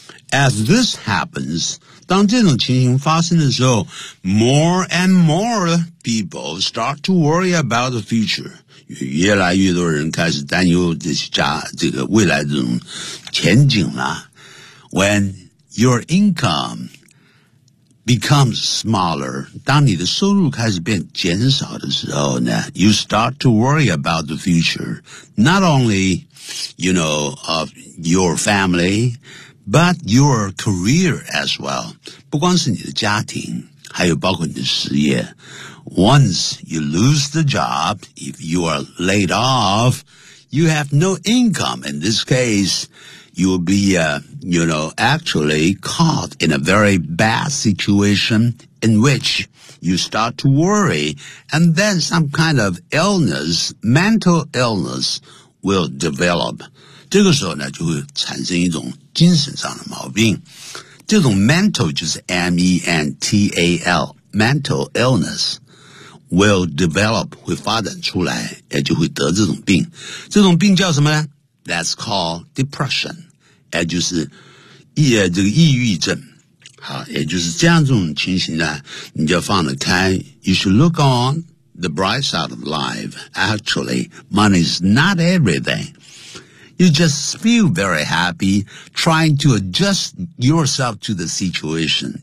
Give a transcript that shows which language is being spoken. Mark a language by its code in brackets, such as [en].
[en] As this happens, [zh] 当这种情形发生的时候， [en] more and more people start to worry about the future. [zh] 越来越多人开始担忧这些家，这个未来这种前景了。 [en] When your income... becomes smaller, [zh] 当你的收入开始变减少的时候呢 [en] you start to worry about the future, not only, you know, of your family, but your career as well. [zh] 不光是你的家庭还有包括你的事业。 [en] Once you lose the job, if you are laid off, you have no income. In this case,you will be, you know, actually caught in a very bad situation in which you start to worry and then some kind of illness, mental illness, will develop. [zh] 这个时候呢就会产生一种精神上的毛病。这种 mental 就是 M-E-N-T-A-L, mental illness. [en] will develop, [zh] 会发展出来也就会得这种病。这种病叫什么呢 ? [en] That's called depression, [zh] 也就是这个抑郁症。好，也就是这样这种情形呢你就放得开。 [en] You should look on the bright side of life. Actually, money's not everything. You just feel very happy trying to adjust yourself to the situation.